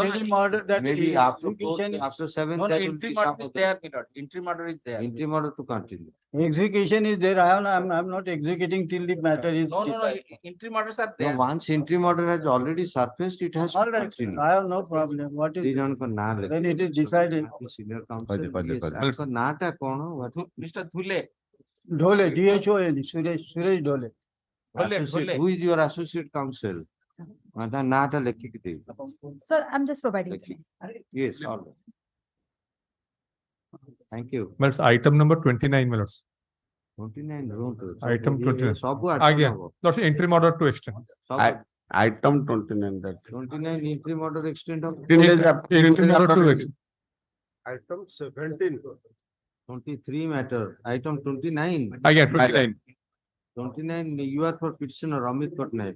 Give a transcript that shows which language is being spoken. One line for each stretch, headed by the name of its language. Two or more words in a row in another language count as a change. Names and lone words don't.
English: Interim order that Maybe is- after execution is- 7th, No, there will be interim some order is other- there, my lord. Interim order is there. interim order to continue. Execution is there. I'm not executing till the matter is. No, decided. interim orders are No, there. once interim order has already surfaced, it has All to right, continue. I have no problem. What is,
Odia: ଦି ଜଣଙ୍କ ନାଁ ଲେଖ।
English: when it is decided, Senior counsel, yes,
Odia: ତାଙ୍କ ନାଁଟା କଣ?
English: What is- Mr. Dhule. Dhole, DHOL, Suresh Dhole. Associate, who is your associate counsel?
Odia: ତା ନାଁଟା ଲେଖିକି ଦେଇ।
English: Sir, I'm just providing. ଲେଖି- Yes, all right. Thank you. But item number 29, my lords.
Odia: 29 ରୁହନ୍ତୁ।
English: Item
Odia: ସବୁ- 29. ସବୁ Aଜ୍ଞା. ଆଠ ହବ।
English: Lordship, interim order to extend.
Odia: ସବୁ-
English: Item 29 that. 29 interim order extent of. Interim order to extend. Item 17. 23 matter. Item 29.
Odia: Aଜ୍ଞା, 29.
English: 29, you are for petitioner Amit Patnaik.